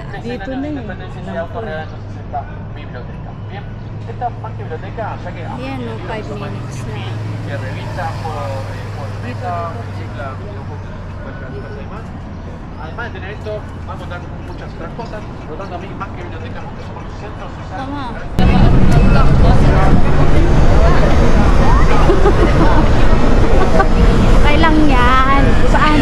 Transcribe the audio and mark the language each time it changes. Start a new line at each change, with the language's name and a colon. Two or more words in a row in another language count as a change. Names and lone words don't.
Filipino: Dito na yun. ayan o, 5 minutes na.
Spanish: Además de tener esto, vamos a dar muchas otras cosas, por lo tanto a mí más que biblioteca, porque somos los centros sociales.
Filipino: Tama. Okay lang yan. Saan?